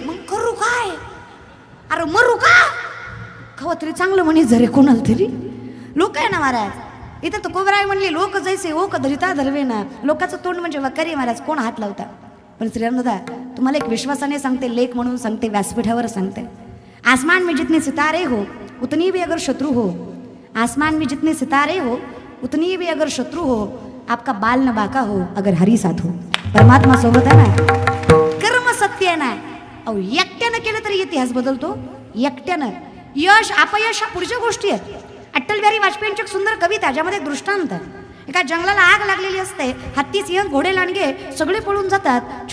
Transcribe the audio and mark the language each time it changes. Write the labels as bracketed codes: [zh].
[mr] मग करू काय, अरे मरू का खवा तरी चांगलं म्हणे जरे कोणाला तरी. लोक आहे ना महाराज, इथं तर कोबराय म्हणले लोक जैसे ओक धरिता धरवे ना. लोकांचं तोंड म्हणजे वकरी महाराज, कोण हात लावता. पण श्रीरामदादा तुम्हाला एक विश्वासाने सांगते, लेख म्हणून सांगते, व्यासपीठावर सांगते. [hi] आसमान में जितने सितारे हो उतनी भी अगर शत्रु हो, आसमान में जितने सितारे हो उतनी भी अगर शत्रु हो, आपका बाल न बाका हो अगर हरी साथ हो. [mr] परमात्मा सोबत आहे ना, कर्म सत्य आहे ना. अहो एकट्यानं केलं तरी इतिहास बदलतो. एकट्यानं यश अपयश पुढच्या गोष्टी आहेत. अटल बिहारी वाजपेयींची एक सुंदर कविता, ज्यामध्ये एक दृष्टांत. एका जंगलाला आग लागलेली असते, हत्ती सिंह घोडे लांडगे सगळे पळून जातात.